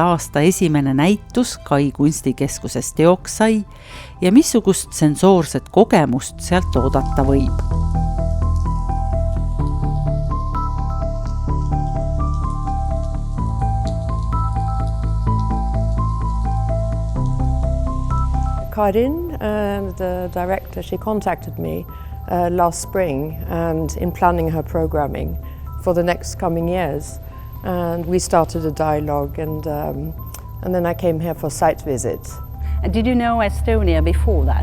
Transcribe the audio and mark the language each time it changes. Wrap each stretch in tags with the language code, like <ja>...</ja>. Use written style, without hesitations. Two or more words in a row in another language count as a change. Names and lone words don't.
<et>aasta esimene näitus kai kunstikeskuses teoks sai ja missugust sensoorset kogemust sealt oodata võib.</et> <en>Karin, the director, she contacted me last spring and in planning her programming for the next coming years, and we started a dialogue, and then I came here for site visits. And did you know Estonia before that?</en>